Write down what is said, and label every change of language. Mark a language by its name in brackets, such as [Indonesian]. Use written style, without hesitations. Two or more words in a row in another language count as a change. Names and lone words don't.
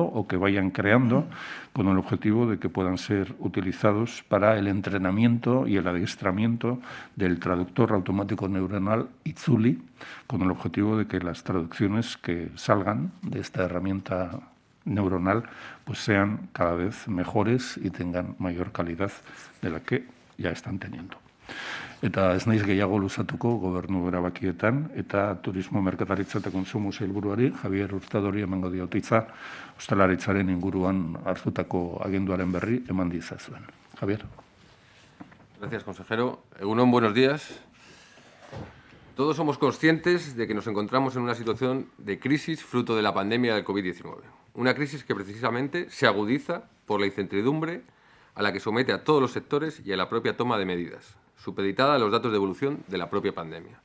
[Spanish] o que vayan creando, con el objetivo de que puedan ser utilizados para el entrenamiento y el adiestramiento del traductor automático neuronal Itzuli, con el objetivo de que las traducciones que salgan de esta herramienta neuronal pues sean cada vez mejores y tengan mayor calidad de la que ya están teniendo. [Basque] Eta ez naiz gehiago luzatuko gobernu erabakietan, eta turismo, merkataritza eta konsumo sailburuari, Javier Hurtadori emango diot hitza, ostalaritzaren inguruan hartutako agenduaren berri eman dizazuen. Javier. [Spanish] Gracias, consejero. Egunon, buenos días. Todos somos conscientes de que nos encontramos en una situación de crisis fruto de la pandemia del COVID-19. Una crisis que precisamente se agudiza por la incertidumbre a la que somete a todos los sectores y a la propia toma de medidas, supeditada a los datos de evolución de la propia pandemia.